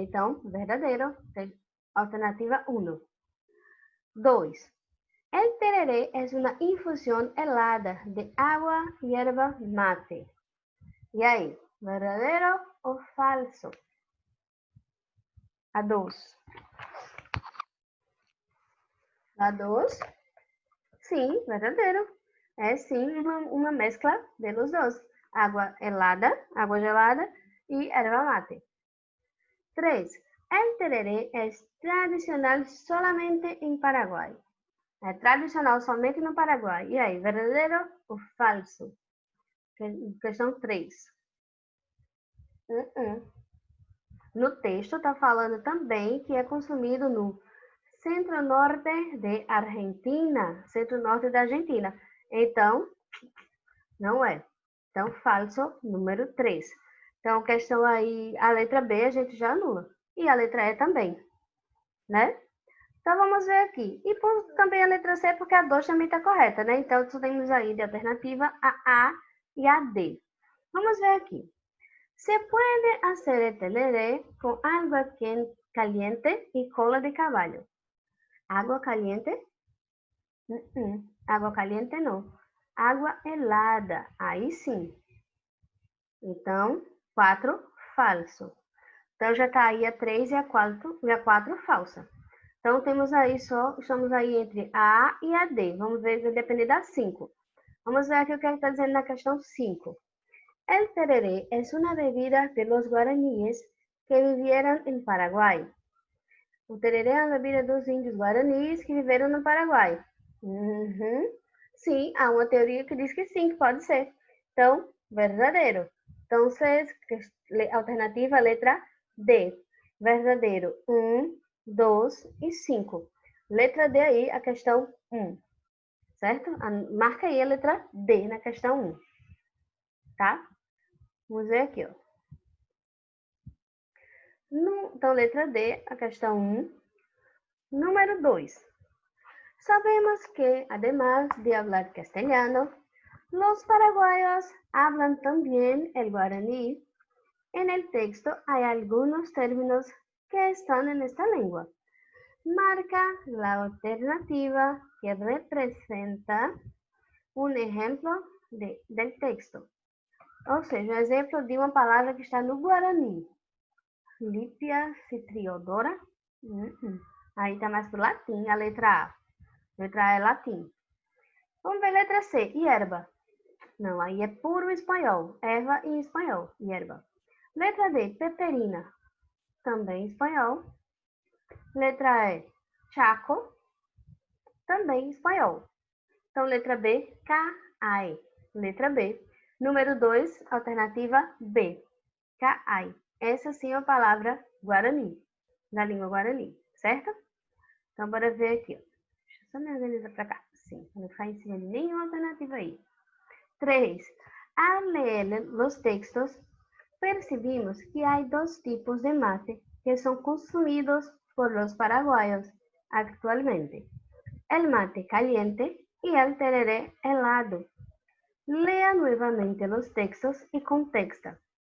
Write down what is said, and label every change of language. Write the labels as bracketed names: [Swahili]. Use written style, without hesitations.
[Portuguese] Então, verdadeiro, alternativa 1. 2. [Spanish] El tereré es una infusión helada de agua, hierba, mate. [Portuguese] E aí, verdadeiro ou falso? A 2. A 2, sim, verdadeiro. É sim uma mescla [Spanish] de los dos. [Portuguese] Água helada, água gelada e erva mate. 3. [Spanish] El tereré es tradicional solamente en Paraguay. [Portuguese] É tradicional somente no Paraguai. E aí, verdadeiro ou falso? Questão 3. No texto está falando também que é consumido no centro-norte de Argentina. Centro-norte da Argentina. Então, não é. Então, falso, número 3. Então, questão aí, a letra B a gente já anula. E a letra E também, né? Então, vamos ver aqui. E também a letra C, porque a 2 também está correta, né? Então, temos aí de alternativa a A e a D. Vamos ver aqui. [Spanish] Se puede hacer el tereré con agua caliente y cola de caballo. ¿Agua caliente? [Portuguese] Água caliente não. Água helada. Aí sim. Então, 4, falso. Então, já está aí a 3 e a 4 falsa. Então, estamos aí entre a A e a D. Vamos ver, vai depender da 5. Vamos ver aqui o que está dizendo na questão 5. [Spanish] El tereré es una bebida de los guaraníes que vivieron en Paraguay. [Portuguese] O tereré é uma bebida dos índios guaranis que viveram no Paraguai. Sim, há uma teoria que diz que sim, que pode ser. Então, verdadeiro. Então, alternativa letra D. Verdadeiro, 1, 2 e 5. Letra D aí, a questão 1. Certo? Marca aí a letra D na questão 1. Tá? Vamos ver aqui, ó. Então, letra D, a questão 1. Número 2. [Spanish] Sabemos que, además de hablar castellano, los paraguayos hablan también el guaraní. En el texto hay algunos términos que están en esta lengua. Marca la alternativa que representa un ejemplo del texto. [Portuguese] Ou seja, um exemplo de uma palavra que está no Guarani. Lípia citriodora. Aí está mais para o latim, a letra A. Letra A é latim. Vamos ver a letra C, hierba. Não, aí é puro espanhol. Erva em espanhol, hierba. Letra D, peperina. Também espanhol. Letra E, chaco. Também espanhol. Então, letra B, cai. Letra B. Número 2, alternativa B. Cai. Essa sim é a palavra guarani, da língua guarani, certo? Então, bora ver aqui. Deixa eu só me organizar para cá. Sim, não ficar em cima de nenhuma alternativa aí. 3. [Spanish] Al leer los textos, percibimos que hay 2 tipos de mate que son consumidos por los paraguayos actualmente. El mate caliente y el tereré helado. Lea nuevamente los textos y contexta.